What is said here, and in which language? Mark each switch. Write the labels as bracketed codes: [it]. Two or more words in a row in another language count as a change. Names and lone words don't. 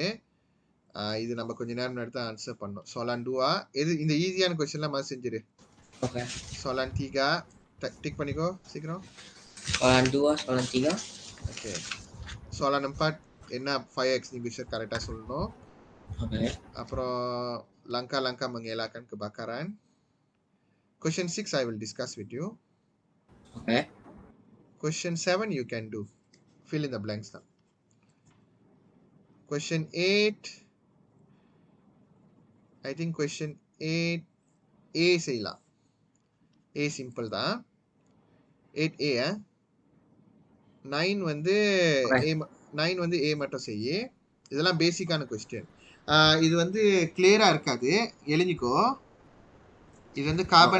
[ta] இது நம்ம கொஞ்ச நேரம் எடுத்து ஆன்சர் பண்ணோம். [ms] soalan dua [ta] எது இந்த [en] easy question [ta] மாதிரி செஞ்சிரு. ஓகே. [ms] soalan tiga [ta] டிக் பண்ணிக்கோ சீக்கிரம். [ms] Soalan 2, soalan 3. [ta] ஓகே. [ms] soalan empat [ta] என்ன [en] fire extinguisher [ta] கரெக்டாக சொல்லணும். Oke. அப்புறம் [ms] langkah-langkah mengelakkan kebakaran. [en] Question 6 I will discuss with you. Oke. Question 7 you can do. Fill in the blanks now. Question 8 I think question 8 A செய்யலாம். [ta] A சிம்பிள் தான். 8A 9 வந்து Okay. 9 வந்து A மட்டும் செய்யு. இதெல்லாம் [en] basic question. [ta] இது வந்து கிளியரா இருக்காது, எழுதிக்கோ. இது வந்து கார்பன்